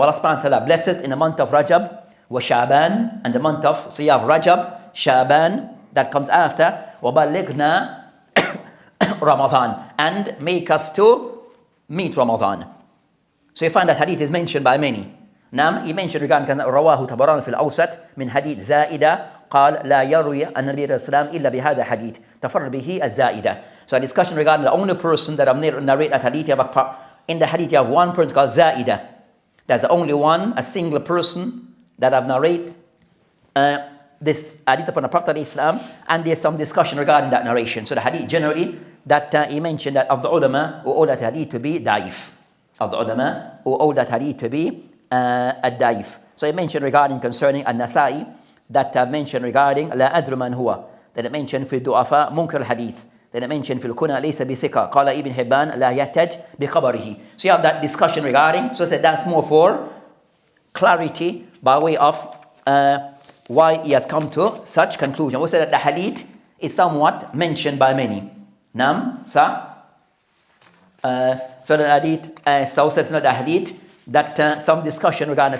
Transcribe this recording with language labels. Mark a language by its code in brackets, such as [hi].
[en] Allah subhanahu wa ta'ala blesses in the month of Rajab, wa Shaban, and the month of Siyaf Rajab, Shaban that comes after, [ar] wa balighna Ramadan, [en] and make us to meet Ramadan. So you find that hadith is mentioned by many. [ar] He mentioned regarding رواه تبران في الأوسط من حديث زائدة قال لا يروي أن النبي صلى الله عليه وسلم إلا بهذا حديث تفرد به الزائدة. [en] So a discussion regarding the only person that narrate that hadith, in the hadith you have one person called Zaida. There's only one, a single person that have narrate this hadith upon the Prophet Islam, and there's some discussion regarding that narration. So the hadith generally that he mentioned that of the ulama who hold that hadith to be daif, of the ulama who hold that hadith to be ad-daif. So he mentioned regarding concerning an-Nasa'i that mentioned regarding [ar] la adru man huwa, [en] Then it mentioned [ar] في الضعفاء منكر الحديث. Then it mentioned في الكنى ليس بثقة. قال ابن حبان لا يحتج بخبره. [en] So you have that discussion regarding. So I said that's more for clarity by way of why he has come to such conclusion. We said that the hadith is somewhat mentioned by many. Nam, sa. So the hadith, so it's not the hadith that some discussion regarding.